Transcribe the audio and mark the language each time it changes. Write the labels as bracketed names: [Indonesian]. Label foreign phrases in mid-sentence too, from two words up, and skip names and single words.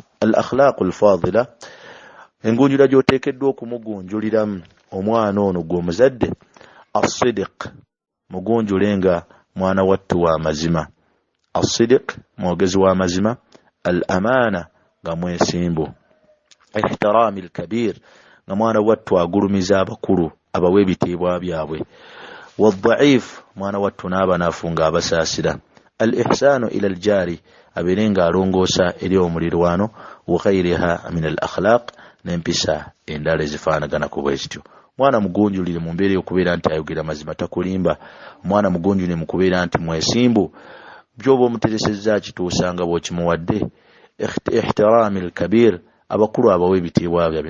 [Arabic] الأخلاق الفاضلة [Ganda] engunjula gy'oteekeddwa okumugunjuliramu omwana ono gw'omuzadde الصدق mugunjulenga mwana wattu wa mazima. الصدق mwogezi wa mazima. الأمانة nga mwesimbu. [Arabic] احترام الكبير [Ganda] nga mwana wattu agulumiza abakulu abawe ebitiibwa byabwe. والضعيف mwana wattu n'abanafu nga abasaasira. [Arabic] الإحسان إلى الجار [Ganda] abeerenga alongoosa eri omulirwano. [Arabic] وغيرها من الأخلاق [Ganda] n'empisa endala ezifaanagana ku bwezityo. mwana mugunjulire mu mbeera y'okubeera nti ayogera mazima takulimba. mwana mugunjulire mu kubeera nti mwesimbu byoba omuteresezza kituusanga bw'okimuwadde. [Arabic] احترام الكبير [Ganda] abakulu abawe ebitiibwa byabwe.